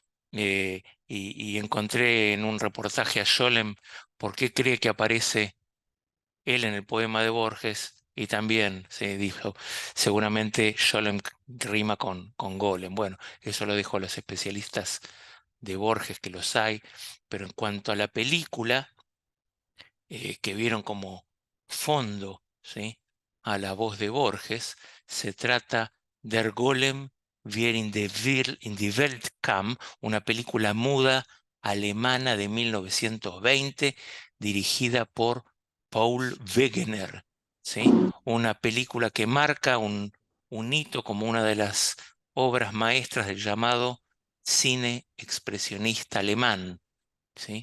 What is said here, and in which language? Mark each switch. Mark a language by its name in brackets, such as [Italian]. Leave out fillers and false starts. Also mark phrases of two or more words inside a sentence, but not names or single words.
[Spanish] Y encontré en un reportaje a Scholem por qué cree que aparece él en el poema de Borges, y también se dijo, seguramente Scholem rima con Golem. Bueno, eso lo dijo los especialistas de Borges, que los hay, pero en cuanto a la película, que vieron como fondo, ¿sí? A la voz de Borges, se trata Der Golem wir in die Welt kam, una película muda alemana de 1920, dirigida por Paul Wegener, ¿sí? Una película que marca un hito como una de las obras maestras del llamado cine expresionista alemán, ¿sí?